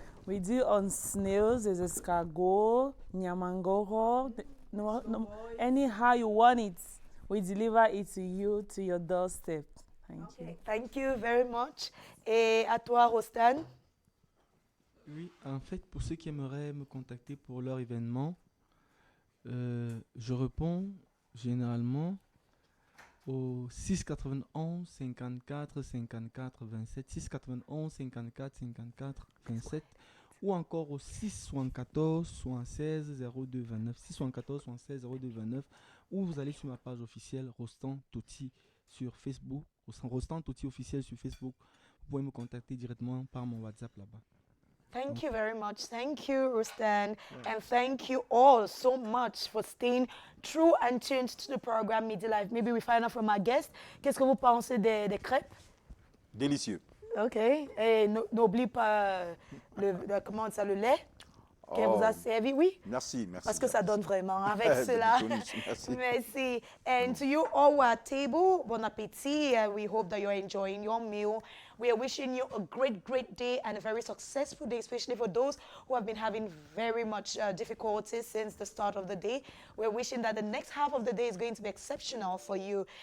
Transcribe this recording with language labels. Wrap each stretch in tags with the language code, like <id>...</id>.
<en>We do on snails, there's escargot, nyamangoro, anyhow you want it. We deliver it to you, to your doorstep. Thank you. Thank you very much.</en> <fr>Et à toi, Rostan? Oui, en fait, pour ceux qui aimeraient me contacter pour leur événement, je réponds généralement au 691 54 54 27, 691 54 54 27, ou encore au 674 76 02 29, 674 76 02 29, ou vous allez sur ma page officielle Rostan Toti sur Facebook, Rostan Toti officiel sur Facebook. Vous pouvez me contacter directement par mon WhatsApp là-bas.</fr> <en>Thank you very much. Thank you, Rustan. Yeah. And thank you all so much for staying true and tuned to the program Midi Life. Maybe we find out from our guest.</en> <fr>Qu'est-ce que vous pensez des crêpes? Délicieux. OK. Et n'oublie pas le lait qu'elle vous a servi. Oui? Merci. Parce que ça donne vraiment avec cela. Merci.</fr> <en>And to you all at table, bon appétit. We hope that you're enjoying your meal. We are wishing you a great, great day and a very successful day, especially for those who have been having very much difficulties since the start of the day. We're wishing that the next half of the day is going to be exceptional for you.</en>